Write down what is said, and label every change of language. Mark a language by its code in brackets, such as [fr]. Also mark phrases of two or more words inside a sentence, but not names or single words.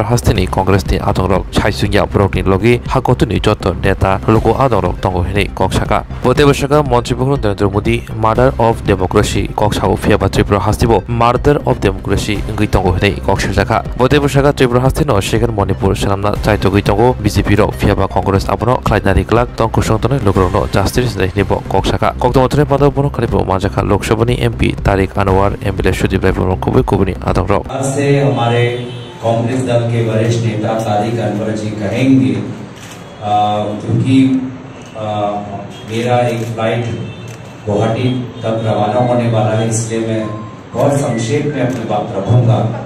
[trp] हास्तिनि कांग्रेसनि आदंरक साइसुंगिया ब्रकनि लगी हाकतनि जत नेता लोको आदंरक तंगो हिनै कक्साका बोते बसाका मन्त्री नरेंद्र मोदी [en] murder of democracy [trp] कक्साओ फियाबा त्रिपुरा हास्तिबो [en] murder of democracy [trp] गैतंगो हिनै कक्साजाखा बोते बसाका त्रिपुरा हास्तिनो सेकेंड मणिपुर सामना चाइतो गैतंगो बीजेपी रो फियाबा कांग्रेस आबनो खलाइनारि क्लाक तंको संतने लोगरनो जास्टिस दैनिबो कक्साका कक्तमथरे पादा बनो खलिबो माजाखा लोकसभानि एमपी तारिक अनवर एमएलए सुदीप रायबो कुबे कुबनी आदंगरो [hi] आज से हमारे कांग्रेस दल के वरिष्ठ नेता तारिक अनवर जी कहेंगे क्योंकि मेरा एक फ्लाइट गुवाहाटी तक रवाना होने वाला है, इसलिए मैं बहुत संक्षेप में अपनी बात रखूंगा।